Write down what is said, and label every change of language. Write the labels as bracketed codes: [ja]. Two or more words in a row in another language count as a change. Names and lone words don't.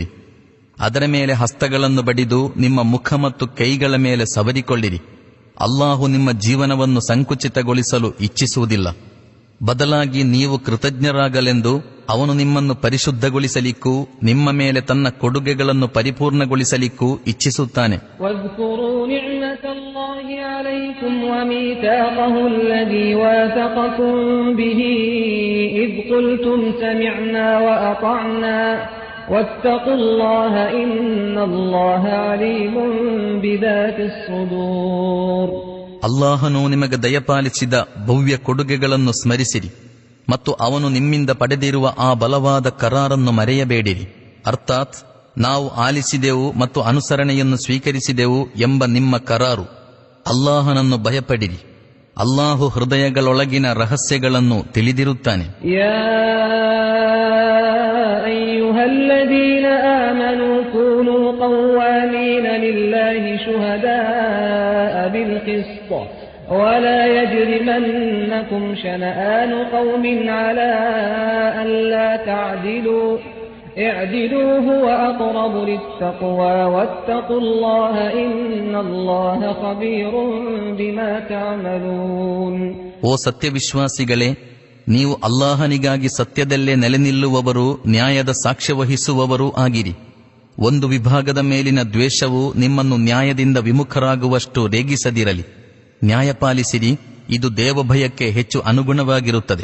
[kn] ಅದರ ಮೇಲೆ ಹಸ್ತಗಳನ್ನು ಬಡಿದು ನಿಮ್ಮ ಮುಖ ಮತ್ತು ಕೈಗಳ ಮೇಲೆ ಸವರಿಕೊಳ್ಳಿರಿ. ಅಲ್ಲಾಹು ನಿಮ್ಮ ಜೀವನವನ್ನು ಸಂಕುಚಿತಗೊಳಿಸಲು ಇಚ್ಛಿಸುವುದಿಲ್ಲ. ಬದಲಾಗಿ ನೀವು ಕೃತಜ್ಞರಾಗಲೆಂದು ಅವನು ನಿಮ್ಮನ್ನು ಪರಿಶುದ್ಧಗೊಳಿಸಲಿಕ್ಕೂ ನಿಮ್ಮ ಮೇಲೆ ತನ್ನ ಕೊಡುಗೆಗಳನ್ನು ಪರಿಪೂರ್ಣಗೊಳಿಸಲಿಕ್ಕೂ ಇಚ್ಛಿಸುತ್ತಾನೆ. [ar] واذكروا نعمة الله عليكم وميثاقه الذي واثقكم به إذ قلتم سمعنا وأطعنا واتقوا الله إن الله عليم بذات الصدور. [kn] ಅಲ್ಲಾಹನು ನಿಮಗೆ ದಯಪಾಲಿಸಿದ ಭವ್ಯ ಕೊಡುಗೆಗಳನ್ನು ಸ್ಮರಿಸಿರಿ ಮತ್ತು ಅವನು ನಿಮ್ಮಿಂದ ಪಡೆದಿರುವ ಆ ಬಲವಾದ ಕರಾರನ್ನು ಮರೆಯಬೇಡಿರಿ. ಅರ್ಥಾತ್ ನಾವು ಆಲಿಸಿದೆವು ಮತ್ತು ಅನುಸರಣೆಯನ್ನು ಸ್ವೀಕರಿಸಿದೆವು ಎಂಬ ನಿಮ್ಮ ಕರಾರು. ಅಲ್ಲಾಹನನ್ನು ಭಯಪಡಿರಿ, ಅಲ್ಲಾಹು ಹೃದಯಗಳೊಳಗಿನ ರಹಸ್ಯಗಳನ್ನು ತಿಳಿದಿರುತ್ತಾನೆ. [ar] يا أيها الذين آمنوا كونوا قوامين لله شهداء بالقسط ولا يجرمنكم شنآن قوم على ألا تعدلوا اعدلوا هو أقرب للتقوى واتقوا الله إن الله خبير بما تعملون. [kn] ಓ ಸತ್ಯವಿಶ್ವಾಸಿಗಳೇ, ನೀವು ಅಲ್ಲಾಹನಿಗಾಗಿ ಸತ್ಯದಲ್ಲೇ ನೆಲೆ ನಿಲ್ಲುವವರು, ನ್ಯಾಯದ ಸಾಕ್ಷ್ಯ ವಹಿಸುವವರೂ ಆಗಿರಿ. ಒಂದು ವಿಭಾಗದ ಮೇಲಿನ ದ್ವೇಷವು ನಿಮ್ಮನ್ನು ನ್ಯಾಯದಿಂದ ವಿಮುಖರಾಗುವಷ್ಟು ರೇಗಿಸದಿರಲಿ. ನ್ಯಾಯ ಪಾಲಿಸಿರಿ, ಇದು ದೇವಭಯಕ್ಕೆ ಹೆಚ್ಚು ಅನುಗುಣವಾಗಿರುತ್ತದೆ.